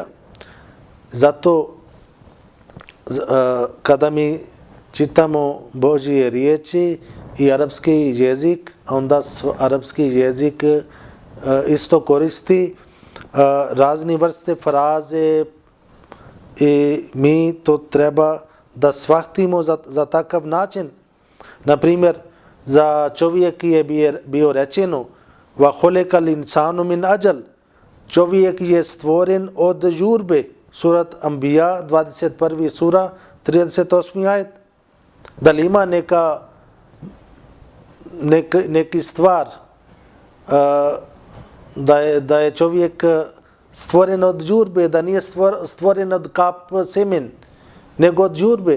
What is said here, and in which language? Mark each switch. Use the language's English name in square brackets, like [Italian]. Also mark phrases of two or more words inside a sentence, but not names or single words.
[Bosnian] Zato kada mi čitamo Božje riječi i arapski jezik, a onda arapski jezik isto koristi razne vrste fraze i mi to treba da shvatimo za takav način. Na primjer, za čovjek je bio rečeno [Arabic] وخلق الإنسان من عجل, [Bosnian] čovjek je stvoren od žurbe. Surat Anbiya 21. sura 38. ajet. Da li ima neki stvar da je čovjek stvoren od žurbe, da nije stvoren od kap semen, nego od žurbe?